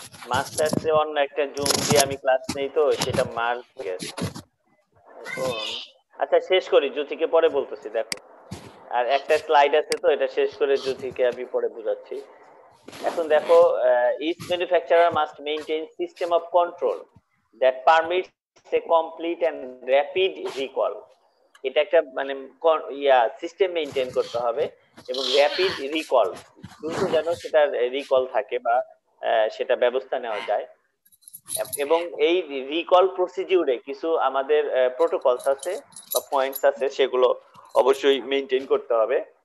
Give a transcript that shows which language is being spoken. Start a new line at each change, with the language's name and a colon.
Bangla: মাস্টার্সে অন্য একটা জুম দিয়ে আমি ক্লাস নেই, তো সেটা মার গেছে এখন। আচ্ছা শেষ করি, জ্যোতিকে পরে বলতেছি, দেখো আর একটা স্লাইড আছে, তো এটা শেষ করে জ্যোতিকে আমি পরে বুঝাচ্ছি। এখন দেখো,
English: each manufacturer must maintain system of control that permits a complete and rapid recall।
Bangla: এটা একটা মানে সিস্টেম মেইনটেইন করতে হবে, এবং র্যাপিড রিকল, দ্রুত যেন সেটা রিকল থাকে বা সেটা ব্যবস্থা নেওয়া যায়। এবং এই রিকল প্রসিডিউরে কিছু আমাদের প্রোটোকলস আছে বা পয়েন্টস আছে, সেগুলো অবশ্যই মেইনটেইন করতে হবে।